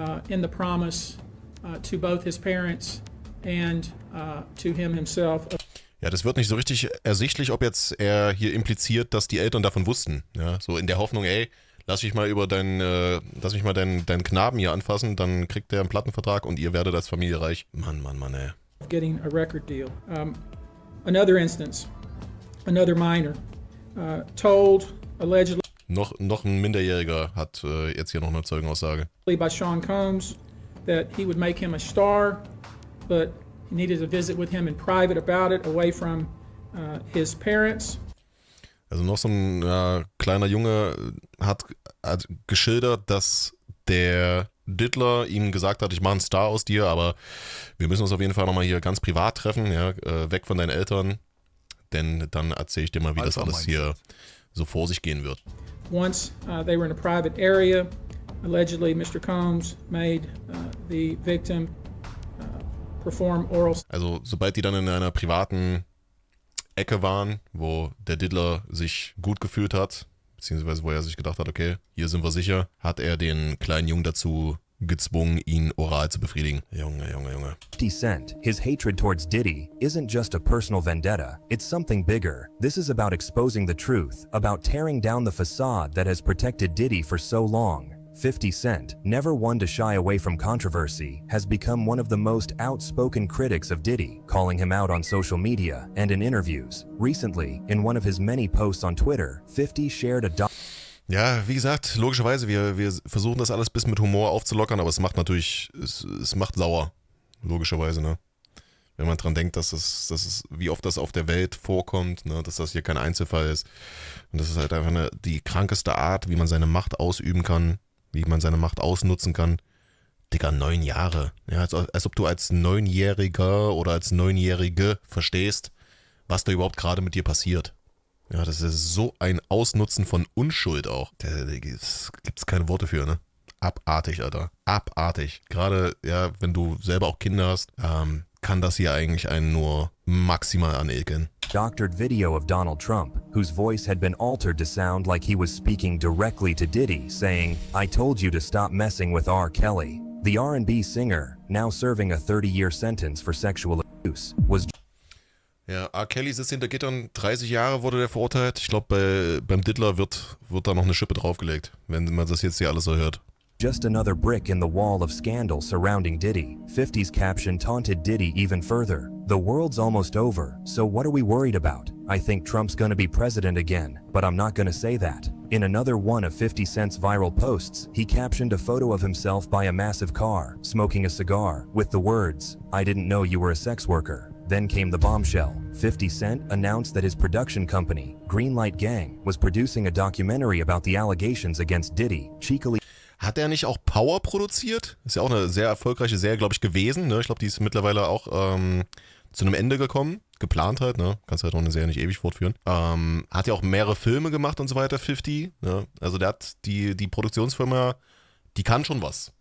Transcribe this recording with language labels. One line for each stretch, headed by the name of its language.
English: In the promise to both his parents and to him himself.
German: Ja, das wird nicht so richtig ersichtlich, ob jetzt er hier impliziert, dass die Eltern davon wussten. Ja, so in der Hoffnung, ey, lass mich mal deinen Knaben hier anfassen, dann kriegt der einen Plattenvertrag und ihr werdet als Familie reich. Mann, ey.
English: Getting a record deal. Another instance, another minor, told allegedly
German: noch ein Minderjähriger hat jetzt hier noch eine Zeugenaussage.
English: By Sean Combs that he would make him a star, but he needed to visit with him in private about it, away from his parents.
German: Also noch so ein kleiner Junge hat geschildert, dass der Diddler ihm gesagt hat, ich mache einen Star aus dir, aber wir müssen uns auf jeden Fall nochmal hier ganz privat treffen, ja, weg von deinen Eltern, denn dann erzähle ich dir mal, wie das alles hier so vor sich gehen wird.
English: Once they were in a private area, allegedly Mr. Combs made the victim perform oral.
German: Also sobald die dann in einer privaten Ecke waren, wo der Diddler sich gut gefühlt hat, beziehungsweise wo er sich gedacht hat, okay, hier sind wir sicher, hat er den kleinen Jungen dazu gezwungen, ihn oral zu befriedigen. Junge.
English: 50 Cent, his hatred towards Diddy isn't just a personal vendetta, it's something bigger. This is about exposing the truth, about tearing down the facade that has protected Diddy for so long. 50 Cent, never one to shy away from controversy, has become one of the most outspoken critics of Diddy, calling him out on social media and in interviews. Recently, in one of his many posts on Twitter, 50 shared a
German: Ja, wie gesagt, logischerweise, wir versuchen das alles ein bisschen mit Humor aufzulockern, aber es macht natürlich, es macht sauer, logischerweise, ne? Wenn man dran denkt, dass es, wie oft das auf der Welt vorkommt, ne? Dass das hier kein Einzelfall ist. Und das ist halt einfach die krankeste Art, wie man seine Macht ausüben kann, wie man seine Macht ausnutzen kann. Digga, 9 Jahre. Ja, als ob du als 9-Jähriger oder als 9-Jährige verstehst, was da überhaupt gerade mit dir passiert. Ja, das ist so ein Ausnutzen von Unschuld auch. Da gibt's keine Worte für, ne? Abartig, Alter. Abartig. Gerade, ja, wenn du selber auch Kinder hast, kann das hier eigentlich einen nur maximal anekeln.
English: Doctored video of Donald Trump, whose voice had been altered to sound like he was speaking directly to Diddy, saying, "I told you to stop messing with R. Kelly." The R&B singer, now serving a 30-year sentence for sexual abuse, was...
German: Ja, R. Kelly sitzt hinter Gittern, 30 Jahre wurde der verurteilt. Ich glaube, beim Diddler wird da noch eine Schippe draufgelegt, wenn man das jetzt hier alles so hört.
English: Just another brick in the wall of scandal surrounding Diddy. 50's caption taunted Diddy even further. The world's almost over, so what are we worried about? I think Trump's gonna be president again, but I'm not gonna say that. In another one of 50 Cent's viral posts, he captioned a photo of himself by a massive car, smoking a cigar, with the words, "I didn't know you were a sex worker." Then came the bombshell. 50 Cent announced that his production company, Greenlight Gang, was producing a documentary about the allegations against Diddy, cheekily...
German: Hat er nicht auch Power produziert? Ist ja auch eine sehr erfolgreiche Serie, glaube ich, gewesen. Ne? Ich glaube, die ist mittlerweile auch zu einem Ende gekommen. Geplant halt, ne? Kannst halt auch eine Serie nicht ewig fortführen. Hat ja auch mehrere Filme gemacht und so weiter, 50. Ne? Also der hat die Produktionsfirma, die kann schon was.